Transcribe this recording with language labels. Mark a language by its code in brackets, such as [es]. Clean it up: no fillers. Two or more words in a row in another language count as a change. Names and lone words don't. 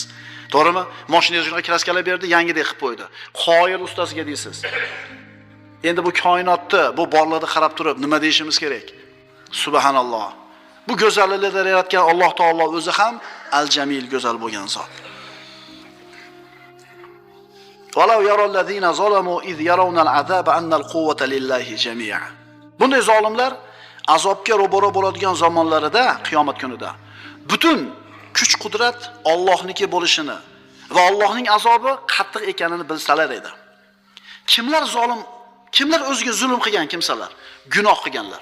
[uz] To'g'rimi? Mashinangizga kraskalar berdi, yangidek qilib qo'ydi. Qoyil ustasiga deysiz. Endi bu koinotni, bu borlarni qarab turib nima deyishimiz kerak? Subhanalloh. Bu go'zalliklarni yaratgan Alloh taolo o'zi ham al-Jamil, go'zal bo'lgan zot. [ar] ولو يرى الذين ظلموا إذ يرون العذاب أن القوة لله جميعا. [uz] Bunday zolimlar azobga ro'baro bo'ladigan zamonlarida, qiyomat kunida butun kuch-qudrat Allohniki bo'lishini va Allohning azobi qattiq ekanini bilsalar edi. Kimlar zolim, kimlar o'ziga zulm qilgan kimsalar, gunoh qilganlar.